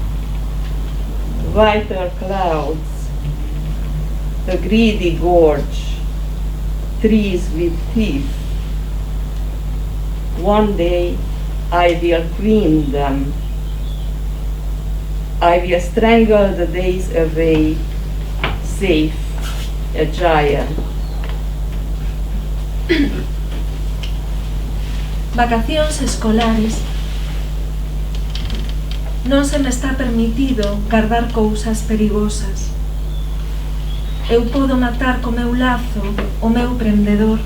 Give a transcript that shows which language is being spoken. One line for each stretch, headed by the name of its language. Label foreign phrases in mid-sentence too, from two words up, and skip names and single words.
English: Whiter clouds. The greedy gorge. Trees with teeth. One day I will queen them. I will strangle the days away, safe, a giant.
Galician: Vacacións escolares. Non se me está permitido guardar cousas perigosas. Eu podo matar co meu lazo o meu prendedor.